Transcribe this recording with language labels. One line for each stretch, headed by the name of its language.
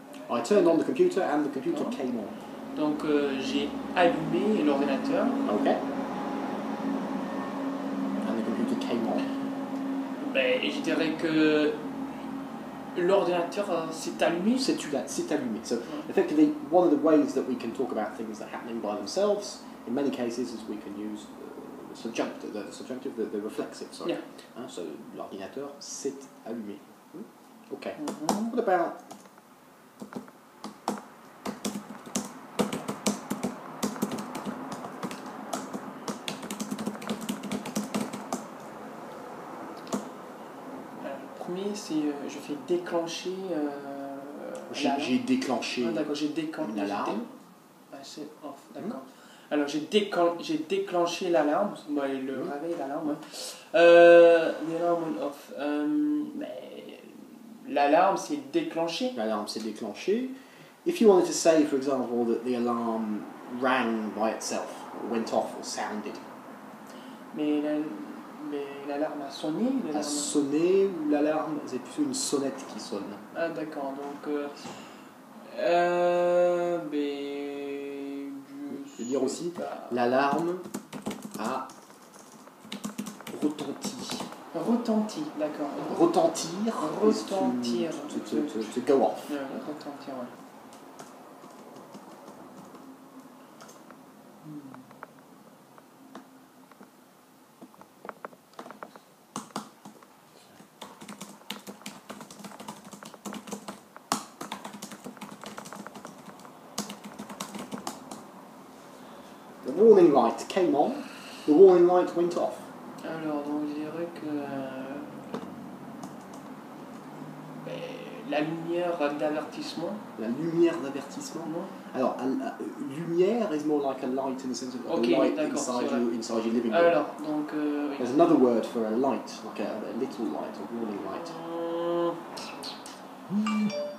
English: I turned on the computer and the computer came on.
French: Donc, j'ai allumé l'ordinateur.
English: Okay. And the computer came on.
French: Ben, je dirais que l'ordinateur s'est allumé. C'est allumé.
English: So, effectively, one of the ways that we can talk about things that are happening by themselves, in many cases, is we can use the subjunctive, the reflexive, sorry. Yeah.
French: So, l'ordinateur s'est allumé.
English: Okay. What about...
French: Premier, c'est je fais déclencher. J'ai déclenché une alarme. C'est off, d'accord. Alors j'ai déclenché l'alarme, le réveil, l'alarme. L'alarme went off. Mais l'alarme s'est déclenchée. L'alarme s'est déclenchée.
English: If you wanted to say, for example, that the alarm rang by itself, or went off, or sounded.
French: Mais l'alarme a sonné. A sonné ou l'alarme, c'est plutôt une sonnette qui sonne. Ah d'accord, donc je veux dire aussi, l'alarme a retenti. Retenti, d'accord. Retentir. Retentir.
English: To go off.
French: Retentir, ouais.
English: The warning light came on, the warning light went off.
French: Alors, donc je dirais que la lumière d'avertissement. La lumière d'avertissement, non?
English: Alors, lumière is more like a light in the sense of a light inside your living room.
French: Alors, donc...
English: There's another word for a light, like a little light, a warning light.